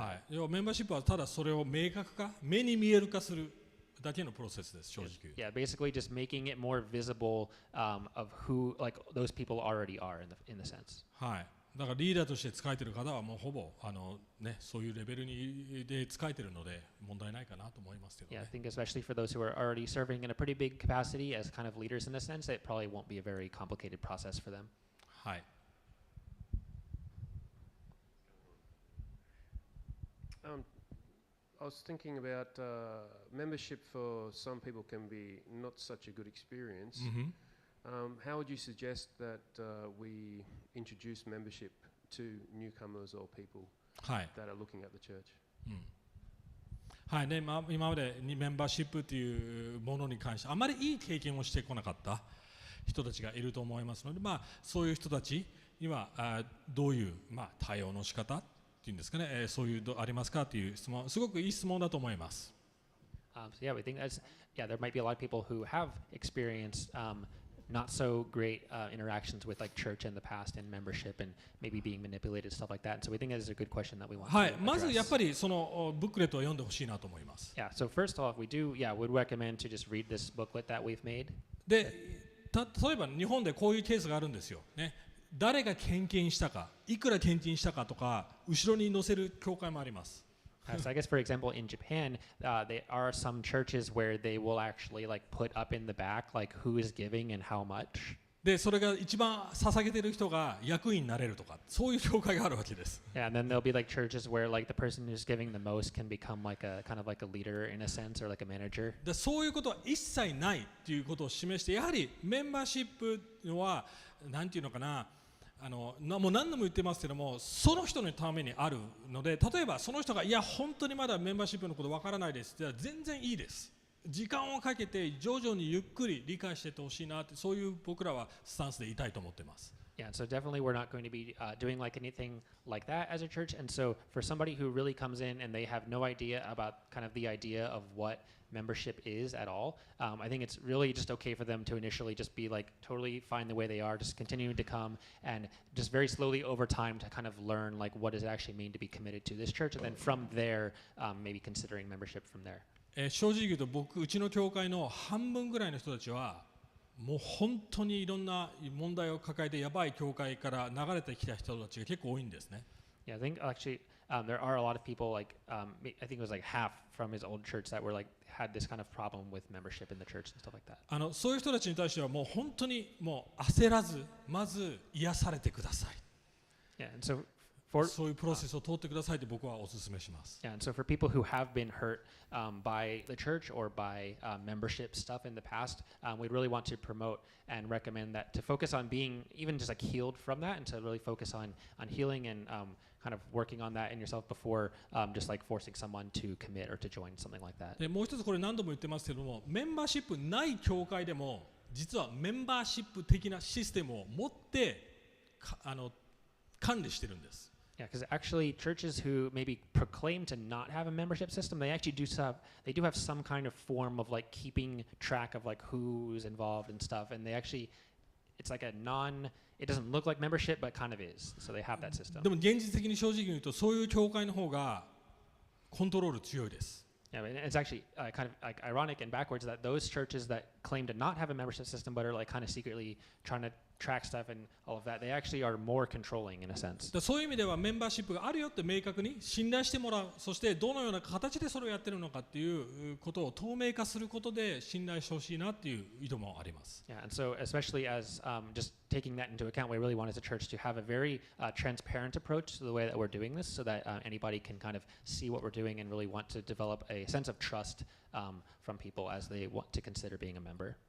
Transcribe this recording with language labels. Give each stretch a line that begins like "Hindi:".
Japanese: はい。要はメンバーシップはただそれを明確化、目に見える化するだけのプロセスです。正直。
English: Yeah, basically just making it more visible of who like those people already are in the sense.
Japanese: はい。だからリーダーとして使えている方はもうほぼそういうレベルで使えているので問題ないかなと思いますけどね。
English: Yeah, I think especially for those who are already serving in a pretty big capacity as kind of leaders in a sense, it probably won't be a very complicated process for them.
Japanese: はい。
English: I was thinking about membership for some people can be not such a good experience. How would you suggest that we introduce membership to newcomers or people that are looking at the church?
Japanese: はいね、今までにメンバーシップというものに関してあまりいい経験をしてこなかった人たちがいると思いますので、そういう人たちにはどういう、対応の仕方っていうんですかね、そういうありますかという質問、すごくいい質問だと思います。
English: So yeah, we think there might be a lot of people who have experienced not so great interactions with like church in the past and membership and maybe being manipulated, stuff like that. And so we think that is a good question that we want to address.
Japanese: はい、まずやっぱりそのブックレットを読んでほしいなと思います。
English: Yeah, so first off, would recommend to just read this booklet that we've made.
Japanese: で、例えば日本でこういうケースがあるんですよ。ね、誰が献金したか、いくら献金したかとか、後ろに載せる教会もあります。
English: So I guess, for example, in Japan, there are some churches where they will actually like put up in the back like who is giving and how much.
Japanese: で、それが一番捧げてる人が役員になれるとか、そういう教会があるわけです。
English: Yeah, and then there'll be like churches where like the person who's giving the most can become like a kind of like a leader in a sense or like a manager.
Japanese: で、そういうことは一切ないっていうことを示して、やはりメンバーシップはなんていうのかな。もう何度も言ってますけども、その人のためにあるので、例えばその人がいや本当にまだメンバーシップのことわからないですって言ったら全然いいです。時間をかけて徐々にゆっくり理解していってほしいなって、そういう僕らはスタンスでいたいと思ってます。
English: Yeah, so definitely we're not going to be doing like anything like that as a church. And so for somebody who really comes in and they have no idea about kind of the idea of what membership is at all, I think it's really just okay for them to initially just be like totally fine the way they are, just continuing to come and just very slowly over time to kind of learn like what does it actually mean to be committed to this church, and then from there maybe considering membership from there.
Japanese: 正直言うとうちの教会の半分ぐらいの人たちはもう本当にいろんな問題を抱えてやばい教会から流れてきた人たちが結構多いんですね。
English: Yeah, I think actually there are a lot of people like I think it was like half from his old church that were like had this kind of problem with membership in the church and stuff like that.
Japanese: そういう人たちに対してはもう本当にもう焦らずまず癒されてください。
English: Yeah, and so
Japanese: そういうプロセスを通ってくださいと僕はお勧めします。
English: Yeah, and so for people who have been hurt by the church or by membership stuff in the past, we really want to promote and recommend that to focus on being even just like healed from that, and to really focus on healing and kind of working on that in yourself before just like forcing someone to commit or to join something like that.
Japanese: でもう一つこれ何度も言ってますけども、メンバーシップない教会でも実はメンバーシップ的なシステムを持って管理してるんです。
English: Yeah, because actually churches who maybe proclaim to not have a membership system, they actually do have some kind of form of like keeping track of like who's involved and stuff, and they actually, it's like it doesn't look like membership but kind of is, so they have that system.
Japanese: でも現実的に正直に言うとそういう教会の方がコントロール強いです。
English: Yeah, but it's actually kind of like ironic and backwards that those churches that claim to not have a membership system but are like kind of secretly trying to track stuff and all of that, they actually are more controlling in a sense.
Japanese: そういう意味ではメンバーシップがあるよって明確に信頼してもらう、そしてどのような形でそれをやってるのかっていうことを透明化することで信頼してほしいなっていう意図もあります。
English: Yeah, and so especially as just taking that into account, we really want as a church to have a very transparent approach to the way that we're doing this, so that anybody can kind of see what we're doing and really want to develop a sense of trust from people as they want to consider being a member.